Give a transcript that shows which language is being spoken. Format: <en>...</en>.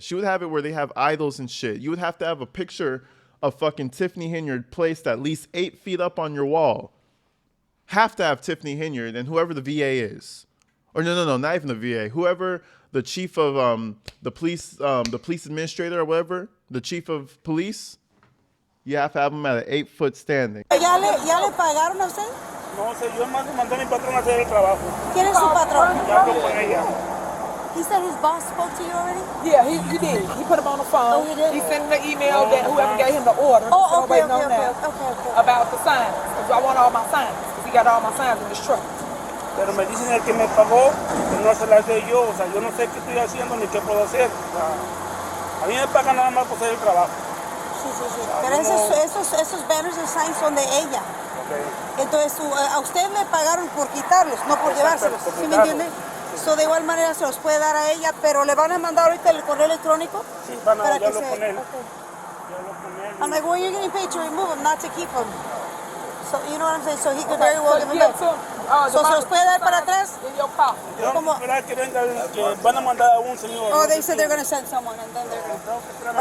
<en>She would have it where they have idols and shit. You would have to have a picture of fucking Tiffany Henyard placed at least 8 feet up on your wall. Have to have Tiffany Henyard and whoever the VA is. Or no, not even the VA. Whoever the chief of the police administrator or whatever, the chief of police, you have to have him at an 8-foot standing.</en> <es>¿Ya le pagaron a usted? No sé, yo mandé a mi patrón a hacer el trabajo. ¿Quién es su patrón? Ya habló con ella.</es> <en>He said his boss spoke to you already? Yeah, he did. He put him on the phone. Oh, he did? He sent him the email that whoever gave him the order. Oh, okay. About the signs. Because I want all my signs. Because he got all my signs in his truck.</en> <es>Pero me dicen el que me pagó, que no se las dé yo. O sea, yo no sé qué estoy haciendo ni qué puedo hacer. O sea, a mí me pagan nada más por hacer el trabajo. Sí. Pero esos</es> <en>banners and signs</en> <es>son de ella. Entonces, a usted le pagaron por quitarlos, no por llevárselos. ¿Sí me entiende? So, de igual manera se los puede dar a ella, pero le van a mandar ahorita el correo electrónico. Sí, ya hablo con él.</es> <en>Okay. I'm like, well, you're getting paid to remove them, not to keep them. So, you know what I'm saying? So he could very well give them back.</en> <es>So, ¿se los puede dar para atrás? Vamos a esperar que venga, que van a mandar a un señor.</es> <en>Oh, they said they're going to send someone, and then they're going to...</en>